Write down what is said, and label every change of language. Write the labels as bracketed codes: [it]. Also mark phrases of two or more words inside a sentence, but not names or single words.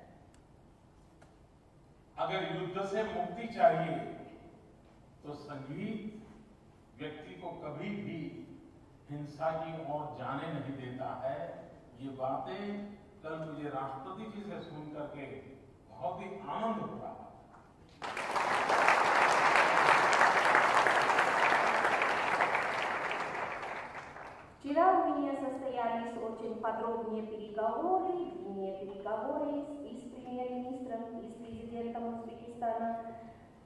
[hi] अगर युद्ध से मुक्ति चाहिए तो संगीत व्यक्ति को कभी भी हिंसा की ओर जाने नहीं देता है। ये बातें कल मुझे राष्ट्रपति जी से सुन करके बहुत ही आनंद हो रहा है। [ru] Вчера у меня состоялись очень подробные переговоры, длинные переговоры и с премьер-министром, и с президентом Узбекистана.